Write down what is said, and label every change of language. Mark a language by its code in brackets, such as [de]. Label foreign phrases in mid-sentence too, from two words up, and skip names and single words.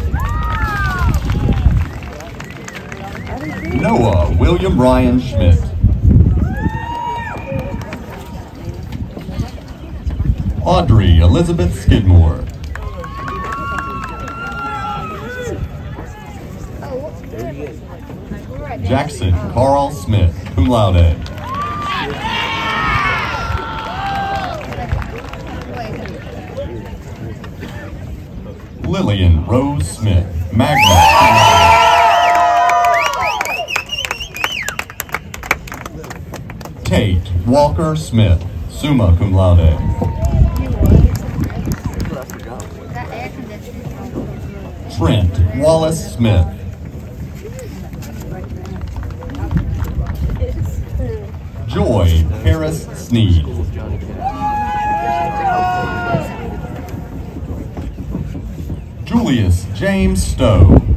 [en] Noah William Ryan Schmidt. Audrey Elizabeth Skidmore. Jackson Carl Smith, [la] cum laude. [en] Lillian Rose Smith, [la] magna cum laude. [en] Tate Walker Smith, [la] summa cum laude. [en] Trent Wallace Smith. Joy Harris Sneed. Julius James Stowe.